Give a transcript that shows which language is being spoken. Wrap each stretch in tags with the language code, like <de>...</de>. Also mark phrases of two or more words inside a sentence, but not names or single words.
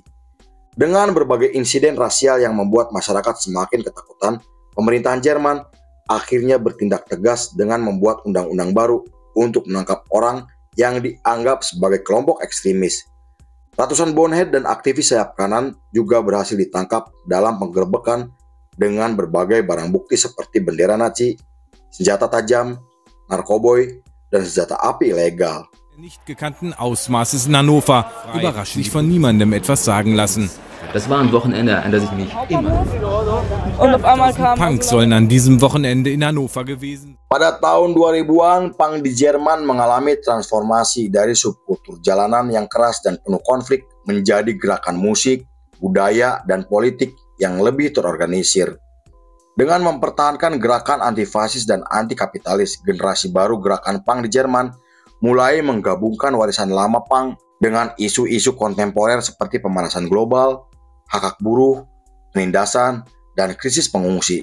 <id>Dengan berbagai insiden rasial yang membuat masyarakat semakin ketakutan, pemerintahan Jerman akhirnya bertindak tegas dengan membuat undang-undang baru untuk menangkap orang yang dianggap sebagai kelompok ekstremis. Ratusan bonehead dan aktivis sayap kanan juga berhasil ditangkap dalam penggerebekan dengan berbagai barang bukti seperti bendera Nazi, senjata tajam, narkoboy, dan senjata api ilegal.</id> <de>Nicht gekannten Ausmaßes in Hannover, überrascht sich von niemandem etwas sagen lassen. Das war ein Wochenende, an das ich mich immer... Und auf einmal kam... Punk sollen an diesem Wochenende in Hannover gewesen.</de> <id>Pada tahun 2000-an, punk di Jerman mengalami transformasi dari subkultur jalanan yang keras dan penuh konflik menjadi gerakan musik, budaya, dan politik yang lebih terorganisir. Dengan mempertahankan gerakan antifasis dan anti-kapitalis, generasi baru gerakan punk di Jerman mulai menggabungkan warisan lama punk dengan isu-isu kontemporer seperti pemanasan global, hak-hak buruh, penindasan, dan krisis pengungsi.</id>